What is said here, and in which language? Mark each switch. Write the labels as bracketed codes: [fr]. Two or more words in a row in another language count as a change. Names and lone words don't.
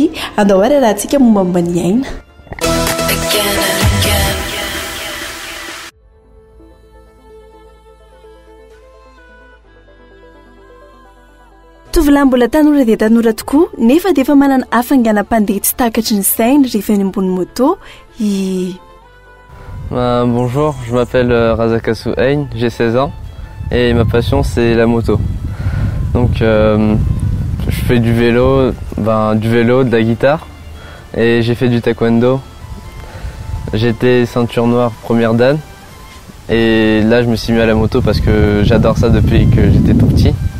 [mg] Andao ary rahantsika mombamomba ny Iaina. Tovolahy mbola tanora dia tanora tokoa nefa dia efa manana hafainganam-pandeha tsy takatry ny sainy rehefa any ambony moto. [fr] Bonjour, je m'appelle Razakasu Ein, j'ai 16 ans et ma passion c'est la moto. Donc je fais du vélo, de la guitare et j'ai fait du taekwondo. J'étais ceinture noire première dan et là je me suis mis à la moto parce que j'adore ça depuis que j'étais tout petit.